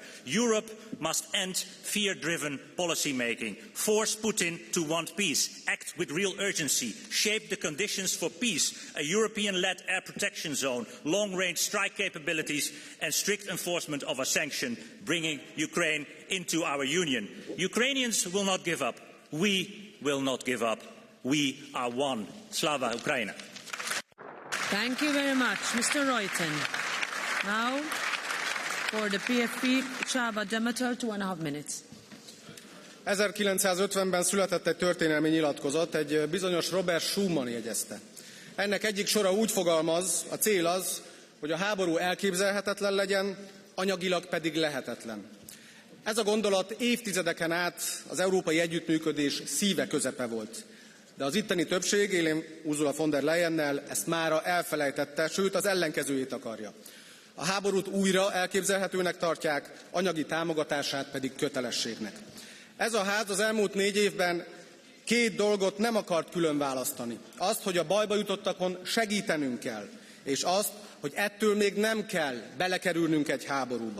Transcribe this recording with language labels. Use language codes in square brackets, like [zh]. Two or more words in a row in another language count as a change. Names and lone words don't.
[en] Europe must end fear-driven policy making, force Putin to want peace, act with real urgency, shape the conditions for peace, a European-led air protection zone, long-range strike capabilities and strict enforcement of a sanction, bringing Ukraine into our union. Ukrainians will not give up. We will not give up. We are one. [uk] Slava Ukraina. [en] Thank you very much, Mr. Ruijten. Now, for the PFP, Csaba Demeter, 2.5 minutes. [hu] 1950-ben született egy történelmi nyilatkozat, egy bizonyos Robert Schuman jegyezte. Ennek egyik sora úgy fogalmaz, a cél az, hogy a háború elképzelhetetlen legyen, anyagilag pedig lehetetlen. Ez a gondolat évtizedeken át az európai együttműködés szíve, közepe volt. De az itteni többség, élén Ursula von der Leyennel ezt mára elfelejtette, sőt az ellenkezőjét akarja. A háborút újra elképzelhetőnek tartják, anyagi támogatását pedig kötelességnek. Ez a ház az elmúlt 4 évben 2 dolgot nem akart külön választani. Azt, hogy a bajba jutottakon segítenünk kell, és azt, hogy ettől még nem kell belekerülnünk egy háborúba.